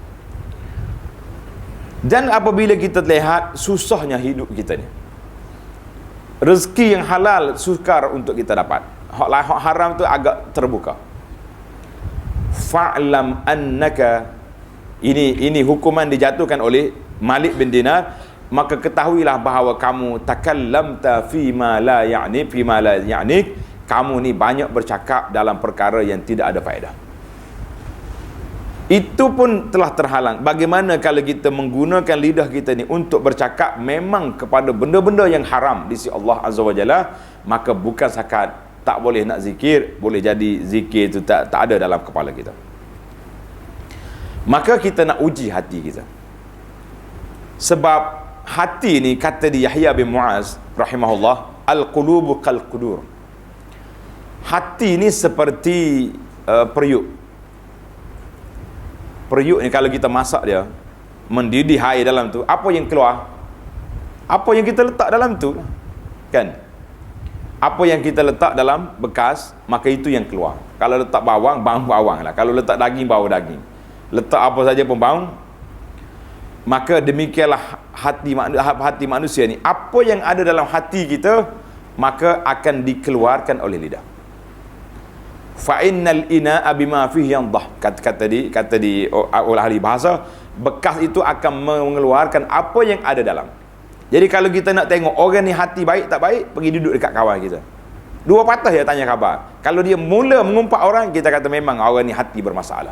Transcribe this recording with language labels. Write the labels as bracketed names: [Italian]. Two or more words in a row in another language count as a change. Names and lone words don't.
[Malay] Dan apabila kita lihat susahnya hidup kita ni, rezeki yang halal sukar untuk kita dapat, hak haram tu agak terbuka. [Arabic] فاعلم أنك, [Malay] ini hukuman dijatuhkan oleh Malik bin Dinar, maka ketahuilah bahawa kamu [Arabic] تكلمت فيما لا يعني فيما لا يعنيك, [Malay] kamu ni banyak bercakap dalam perkara yang tidak ada faedah. Itu pun telah terhalang. Bagaimana kalau kita menggunakan lidah kita ni untuk bercakap memang kepada benda-benda yang haram di sisi Allah [Arabic] عز وجل, [Malay] maka bukan sakat tak boleh nak zikir, boleh jadi zikir itu tak ada dalam kepala kita. Maka kita nak uji hati kita. Sebab hati ni, kata di Yahya bin Muaz rahimahullah, [Arabic] القلوب كالقدور. [Malay] Hati ni seperti periuk. Periuk ni kalau kita masak dia, mendidih air dalam tu, apa yang keluar? Apa yang kita letak dalam tu, kan? Apa yang kita letak dalam bekas, maka itu yang keluar. Kalau letak bawang, bawang lah. Kalau letak daging, bau daging. Letak apa saja pun bau. Maka demikianlah hati manusia ni. Apa yang ada dalam hati kita, maka akan dikeluarkan oleh lidah. [Arabic] فإن الإناء بما فيه ينضح. [Malay] Kata di oleh ahli bahasa, bekas itu akan mengeluarkan apa yang ada dalam. Jadi kalau kita nak tengok orang ni hati baik tak baik, pergi duduk dekat kawan kita. Dua patah dia tanya khabar. Kalau dia mula mengumpat orang, kita kata memang orang ni hati bermasalah.